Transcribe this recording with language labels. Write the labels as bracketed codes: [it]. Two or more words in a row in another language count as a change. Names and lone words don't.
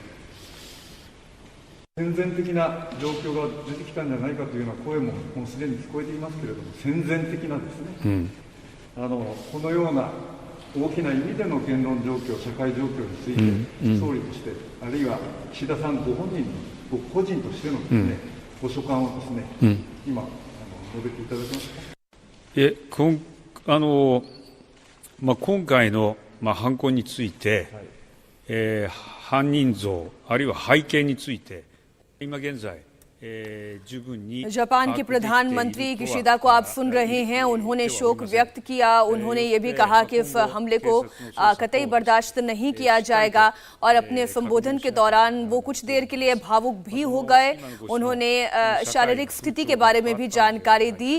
[ja] 戦前的な状況が出てきたんじゃないかというような声ももうすでに聞こえていますけれども、戦前的なですね、このような大きな意味での言論状況、社会状況について、総理として、あるいは岸田さんご本人、ご個人としてのですね、ご所感をですね、今述べていただけますか。今回の犯行について、犯人像あるいは背景について今現在 [hi] जापान के प्रधानमंत्री किशिदा को आप सुन रहे हैं। उन्होंने शोक व्यक्त किया। उन्होंने ये भी कहा कि इस हमले को कतई बर्दाश्त नहीं किया जाएगा और अपने संबोधन के दौरान वो कुछ देर के लिए भावुक भी हो गए। उन्होंने शारीरिक स्थिति के बारे में भी जानकारी दी।